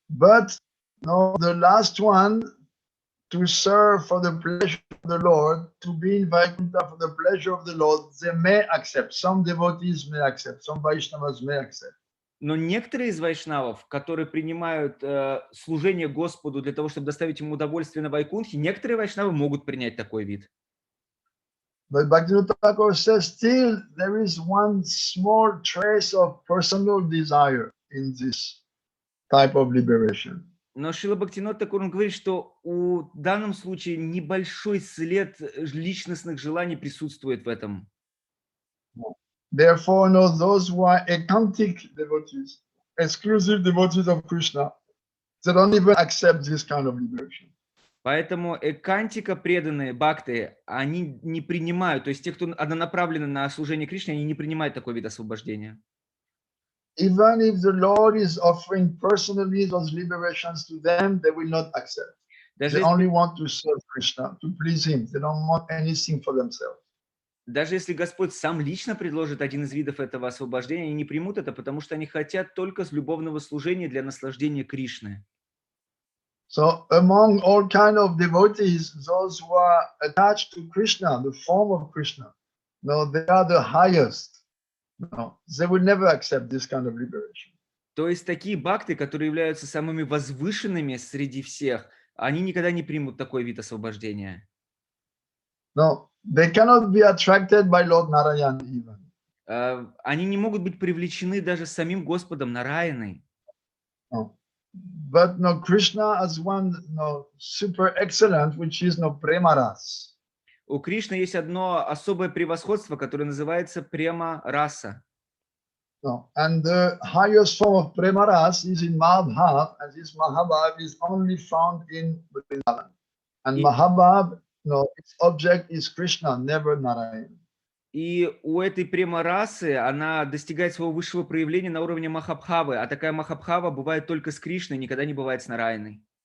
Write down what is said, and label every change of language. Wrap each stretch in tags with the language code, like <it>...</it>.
<en>But the last one, to serve for the pleasure of the Lord, to be in Vaikuntha for the pleasure of the Lord, they may accept. Some devotees may accept. Some Vaishnavas may accept.</en> <ru>Но некоторые из вайшнавов, которые принимают служение Господу для того, чтобы доставить ему удовольствие на Вайкунхе, некоторые вайшнавы могут принять такой вид.</ru> <en>But Bhaktivinoda Thakur says still there is one small trace of personal desire in this type of liberation.</en> <ru>Но Шрила Бхактивинода Тхакур, он говорит, что в данном случае небольшой след личностных желаний присутствует в этом.</ru> <en>Therefore, those who are ekantic devotees, exclusive devotees of Krishna, they don't even accept this kind of liberation.</en> <ru>Поэтому экантика преданные бхакты, они не принимают, то есть те, кто однонаправлены на служение Кришне, они не принимают такой вид освобождения.</ru> <en>Even if the Lord is offering personally those liberations to them, they will not accept. They only want to serve Krishna, to please Him. They don't want anything for themselves.</en> <ru>Даже если Господь сам лично предложит один из видов этого освобождения, они не примут это, потому что они хотят только любовного служения для наслаждения Кришны.</ru> <en>So among all kind of devotees, those who are attached to Krishna, the form of Krishna, they are the highest. They will never accept this kind of liberation.</en> <ru>То есть такие бхакты, которые являются самыми возвышенными среди всех, они никогда не примут такой вид освобождения.</ru> <en>No, they cannot be attracted by Lord Narayan even.</en> <ru>Они не могут быть привлечены даже самим Господом Нараяной.</ru> <en>No. But no, Krishna has one super excellent, which is prema ras.</en> <ru>У Кришны есть одно особое превосходство, которое называется према раса.</ru> <en>And the highest form of prema ras is in Mahabhav, and this Mahabhav is only found in Vrindavan. And Mahabhav, its object is Krishna, never Narayana.</en> <ru>И у этой према расы она достигает своего высшего проявления на уровне Махабхавы, а такая Махабхава бывает только с Кришной, никогда не бывает с Нараяной.</ru>